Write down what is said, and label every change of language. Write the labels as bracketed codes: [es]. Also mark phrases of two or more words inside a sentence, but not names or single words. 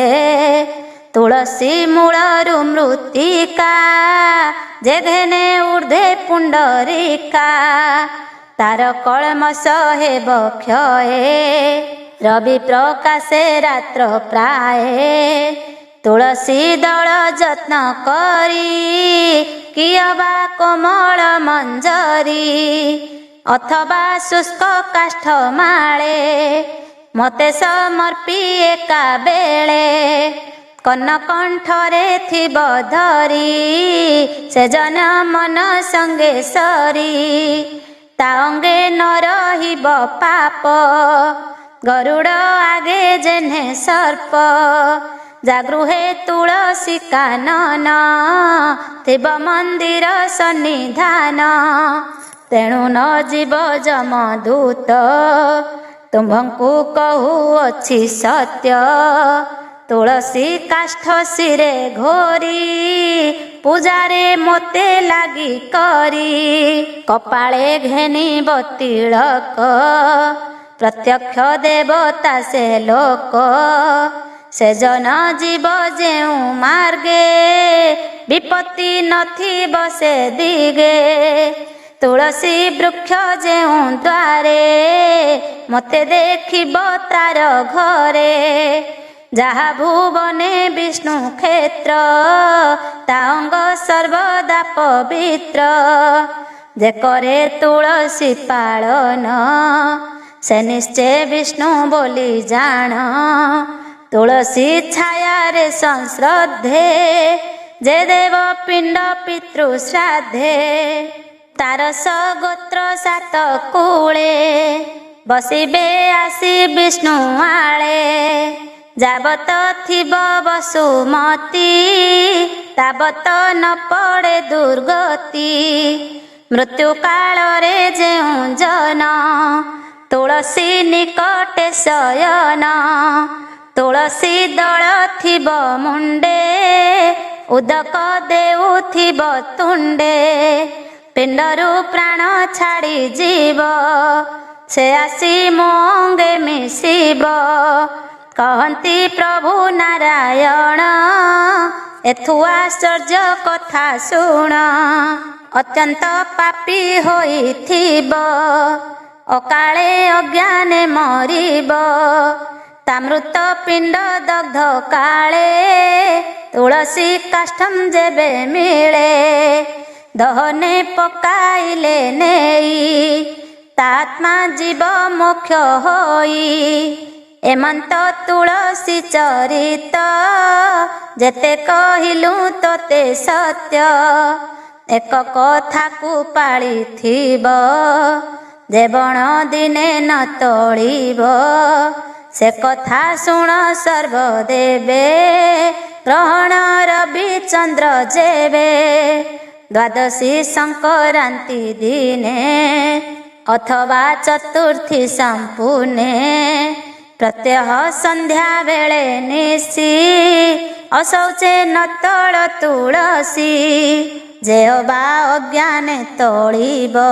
[or] ତୁଳସୀ ମୂଳରୁ ମୃତ୍ତିକା ଯେ ଘେନେ ଊର୍ଦ୍ଧ୍ୱେ ପୁଣ୍ଡରିକା ତାର କଳମସ ହେବ କ୍ଷୟେ ରବି ପ୍ରକାଶେ ରାତ୍ର ପ୍ରାୟେ ତୁଳସୀ ଦଳ ଯତ୍ନ କରି କିଅବା କୋମଳ ମଞ୍ଜରୀ ଅଥବା ଶୁଷ୍କ କାଷ୍ଠ ମାଳେ ମତେ ସମର୍ପି ଏକା ବେଳେ କନକଣ୍ଠରେ ଥିବ ଧରି ସେ ଜନ ମନ ସଙ୍ଗେ ସରି ତା ଅଙ୍ଗେ ନ ରହିବ ପାପ ଗରୁଡ଼ ଆଗେ ଯେନେ ସର୍ପ ଜାଗୃହେ ତୁଳସୀ କାନନ ଥିବ ମନ୍ଦିର ସନ୍ନିଧାନ ତେଣୁ ନ ଯିବ ଯମଦୂତ ତୁମ୍ଭଙ୍କୁ କହୁଅଛି ସତ୍ୟ ତୁଳସୀ କାଷ୍ଠ ଶିରେ ଘୋରି ପୂଜାରେ ମୋତେ ଲାଗି କରି କପାଳେ ଘେନିବ ତିଳକ ପ୍ରତ୍ୟକ୍ଷ ଦେବତା ସେ ଲୋକ ସେ ଜନ ଯିବ ଯେଉଁ ମାର୍ଗେ ବିପତ୍ତି ନଥିବ ସେ ଦିଗେ ତୁଳସୀ ବୃକ୍ଷ ଯେଉଁ ଦ୍ୱାରେ ମତେ ଦେଖିବ ତାର ଘରେ ଯାହା ଭୁବନେ ବିଷ୍ଣୁ କ୍ଷେତ୍ର ତାଙ୍କ ସର୍ବଦା ପବିତ୍ର ଯେ କରେ ତୁଳସୀ ପାଳନ ସେ ନିଶ୍ଚୟ ବିଷ୍ଣୁ ବୋଲି ଜାଣ ତୁଳସୀ ଛାୟା ରେ ସଂଶ୍ରଦ୍ଧେ ଯେ ଦେବ ପିଣ୍ଡ ପିତୃ ଶ୍ରାଦ୍ଧେ ତାରସ ଗୋତ୍ର ସାତ କୂଳେ ବସିବେ ଆସି ବିଷ୍ଣୁ ଆଳେ ଯାବତ ଥିବ ବସୁମତୀ ତାବତ ନ ପଡ଼େ ଦୁର୍ଗତି ମୃତ୍ୟୁ କାଳ ରେ ଯେଉଁ ଜନ ତୁଳସୀ ନିକଟେ ଶୟନ ତୁଳସୀ ଦଳ ଥିବ ମୁଣ୍ଡେ ଉଦକ ଦେଉଥିବ ତୁଣ୍ଡେ ପିଣ୍ଡରୁ ପ୍ରାଣ ଛାଡ଼ି ଜୀବ ସେ ଆସି ମୋଙ୍ଗେ ମିଶିବ କହନ୍ତି ପ୍ରଭୁ ନାରାୟଣ ଏଥୁ ଆଶ୍ଚର୍ଯ୍ୟ କଥା ଶୁଣ ଅତ୍ୟନ୍ତ ପାପୀ ହୋଇଥିବ ଅକାଳେ ଅଜ୍ଞାନେ ମରିବ ତାମୃତ ପିଣ୍ଡ ଦଗ୍ଧ କାଳେ ତୁଳସୀ କାଷ୍ଠମ ଯେବେ ମିଳେ ଦହନେ ପକାଇଲେ ନେଇ ତାତ୍ମା ଜୀବ ମୋକ୍ଷ ହୋଇ ଏମନ୍ତ ତୁଳସୀ ଚରିତ ଯେତେ କହିଲୁ ତୋତେ ସତ୍ୟ ଏକ କଥା କୋ ପାଳିଥିବ ଯେବଣ ଦିନେ ନ ତୋଳିବ ସେ କଥା ଶୁଣ ସର୍ବଦେବେ ଗ୍ରହଣ ରବି ଚନ୍ଦ୍ର ଯେବେ ଦ୍ୱାଦଶୀ ସଂକ୍ରାନ୍ତି ଦିନେ ଅଥବା ଚତୁର୍ଥୀ ସମ୍ପୂର୍ଣ୍ଣେ ପ୍ରତ୍ୟହ ସନ୍ଧ୍ୟା ବେଳେ ନିଶି ଅଶୌଚେ ନ ତୋଳ ତୁଳସୀ ଯେହବା ଅଜ୍ଞାନେ ତୋଳିବ